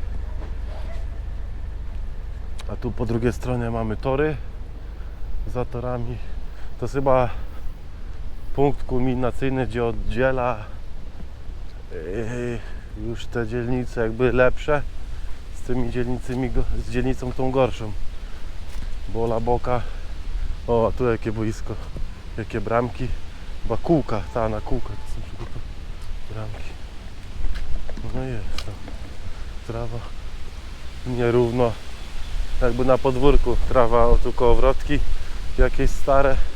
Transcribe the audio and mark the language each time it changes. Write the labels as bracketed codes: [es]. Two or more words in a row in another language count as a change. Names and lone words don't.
[pl] A tu po drugiej stronie mamy tory. Za torami to jest chyba punkt kulminacyjny, gdzie oddziela już te dzielnice jakby lepsze z tymi dzielnicami, z dzielnicą tą gorszą. Bo La Boca, o a tu jakie boisko, jakie bramki, chyba kółka, ta na kółka to są przygotowane bramki. No jest to trawa nierówno, jakby na podwórku trawa, o tu kołowrotki jakieś stare.